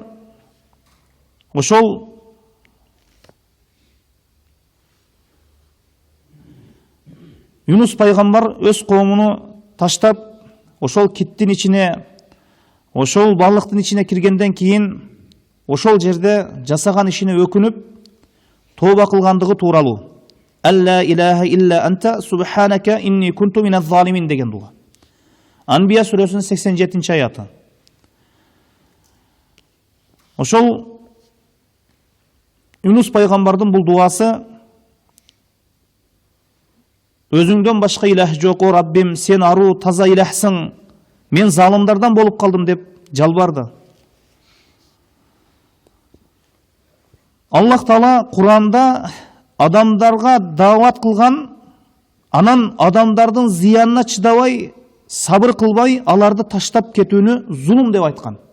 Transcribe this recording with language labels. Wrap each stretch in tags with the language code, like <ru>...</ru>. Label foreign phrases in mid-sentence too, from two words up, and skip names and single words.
<ky>Ошол Юнус пайгамбар өз коомуну таштап, ошол киттин ичине, ошол балыктын ичине киргенден кийин, ошол жерде жасаган ишине өкүнүп, тооба кылгандыгы тууралуу.</ky> <ar>لا إله إلا أنت سبحانك إني كنت من الظالمين</ar> <ky>деген дуа. Анбия сүрөсүнүн 87 аяты. Ошол Юнус пайгамбардын бул дуасы: өзүңдөн башка илах жок, о Раббим, сен аруу таза илахсың, мен залымдардан болуп калдым деп жалбарды. Аллах Таала Куранда адамдарга даават кылган, анан адамдардын зыянына чыдабай, сабыр кылбай, аларды таштап кетүүнү зулум деп айткан.</ky>